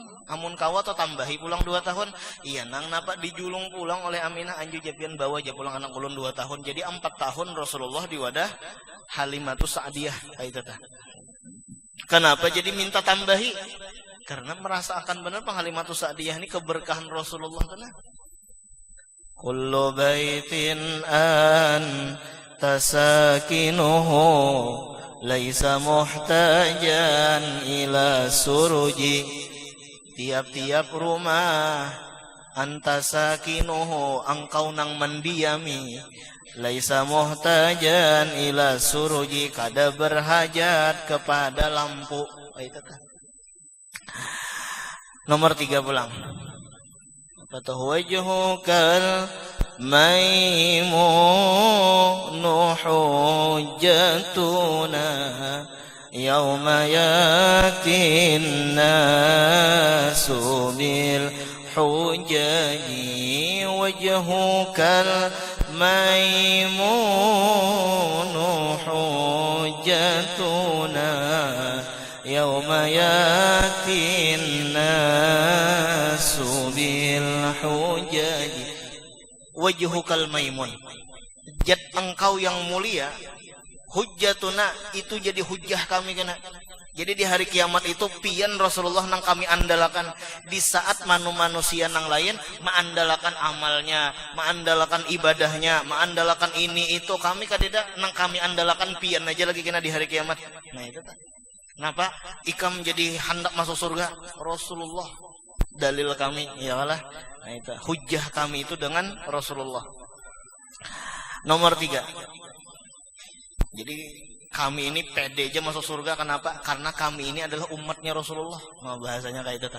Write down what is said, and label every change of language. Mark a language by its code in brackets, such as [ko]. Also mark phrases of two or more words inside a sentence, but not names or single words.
[bjn] Amun kawa atau tambahi pulang 2 tahun. Iya nang napa dijulung pulang oleh Aminah anju japian bawa aja pulang anak ulun 2 tahun. Jadi 4 tahun Rasulullah di wadah Halimatus Sa'diyah kayak itu tah. Kenapa jadi minta tambahi? Karena merasa akan benar pang Halimatus Sa'diyah ini keberkahan Rasulullah benar. [ar] كل بيت أنت ساكنه ليس محتاجا إلى سرج. [bjn] Tiap-tiap rumah antasakinuhu engkau nang mendiami [ar] ليس محتاجا إلى سرج [bjn] kada berhajat kepada lampu. Nomor 3 pulang. [ar] فوجهك الميمون حجتنا يوم يأتي الناس بالحجج وجهك الميمون حجتنا يوم يأتي الناس بالحجج وجهك الميمون [bjn] Jat engkau yang mulia, hujjatuna itu jadi hujjah kami kena. Jadi di hari kiamat itu pian Rasulullah nang kami andalakan di saat manusia nang lain maandalakan amalnya, maandalakan ibadahnya, maandalakan ini itu kami kadeda nang kami andalakan pian aja lagi kena di hari kiamat. Nah itu tak. Kenapa? Ikam jadi hendak masuk surga Rasulullah. Dalil kami iyalah. Nah itu hujjah kami itu dengan Rasulullah. Nomor 3. Jadi kami ini pede aja masuk surga. Kenapa? Karena kami ini adalah umatnya Rasulullah. Nah, bahasanya kayak itu.